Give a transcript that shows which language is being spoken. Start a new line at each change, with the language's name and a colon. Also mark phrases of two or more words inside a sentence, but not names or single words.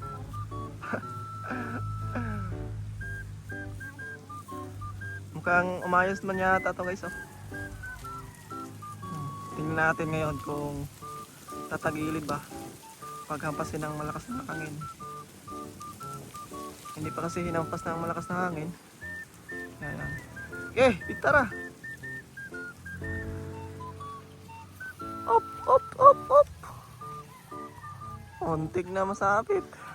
Filipino: Mukhang umayos man yata to guys, oh. Tingnan natin ngayon kung tatagilid ba paghampasin ng malakas na hangin. Hindi pa kasi hinampas ng malakas na hangin. Ayan. Okay, pitara. Op, op, op, op.
Cebuano: Untik na masapit.